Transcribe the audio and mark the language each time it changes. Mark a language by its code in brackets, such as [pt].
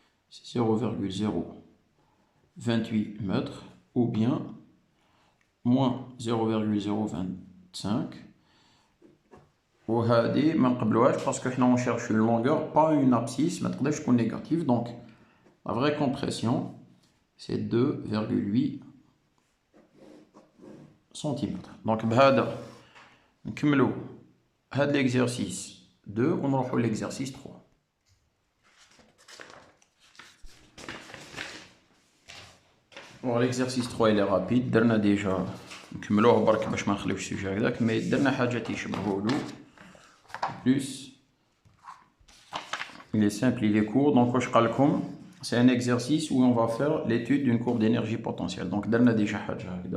[fr] C'est 0,028 mètres, ou bien moins 0,025. [ar] وهذه ما نقبلوهاش [fr] parce que حنا on cherche une longueur, pas une abscisse, [ar] ما تقدرش تكون [fr] négative. Donc la vraie compression c'est 2,8 cm. Donc [ar] بهذا نكملوا هذا [fr] l'exercice 2 [ar] ونروحوا [fr] l'exercice 3. Bon, l'exercice 3 il est rapide, [ar] درنا déjà نكملوه برك باش ما نخليوش السوجي هكذاك, مي درنا حاجات يشبهولو. [fr] Plus, il est simple, il est court. Donc, c'est un exercice où on va faire l'étude d'une courbe d'énergie potentielle. Donc, on a déjà fait ça.